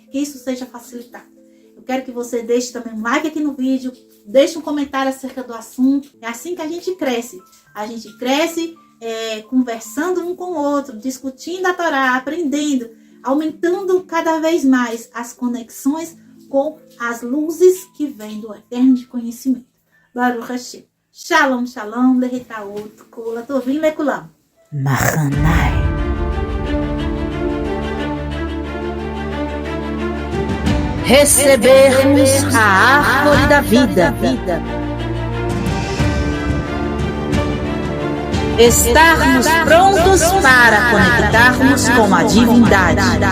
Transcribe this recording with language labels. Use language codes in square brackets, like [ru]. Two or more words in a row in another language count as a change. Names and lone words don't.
[pt] Que isso seja facilitado. Eu quero que você deixe também um like aqui no vídeo, deixe um comentário acerca do assunto. É assim que a gente cresce. A gente cresce conversando um com o outro, discutindo a Torá, aprendendo, aumentando cada vez mais as conexões com as luzes que vêm do eterno de conhecimento. [he] ברוך השם. שלום, שלום, להתראות, כולה טובים לכולם. Mahanai. [pt] Recebermos a árvore da vida. Estarmos prontos para conectarmos com a divindade.